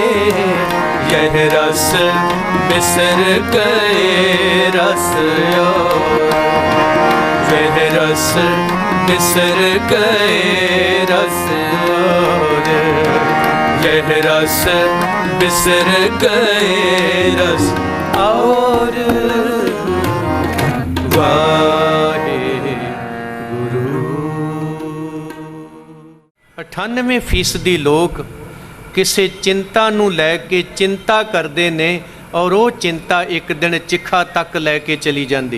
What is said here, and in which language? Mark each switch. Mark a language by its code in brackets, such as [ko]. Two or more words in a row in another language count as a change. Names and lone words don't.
[pa] ਇਹ ਰਸ ਬਿਸਰ ਗਏ ਰਸ ਔਰ, ਇਹ ਰਸ ਬਿਸਰ ਗਏ ਰਸ ਔਰ। ਇਹ ਰਸ ਬਿਸਰ ਗਏ ਰਸ ਔਰ। वाहेगुरु। 98% लोग ਕਿਸੇ ਚਿੰਤਾ ਨੂੰ ਲੈ ਕੇ ਚਿੰਤਾ ਕਰਦੇ ਨੇ ਔਰ ਉਹ ਚਿੰਤਾ ਇੱਕ ਦਿਨ ਚਿਖਾ ਤੱਕ ਲੈ ਕੇ ਚਲੀ ਜਾਂਦੀ।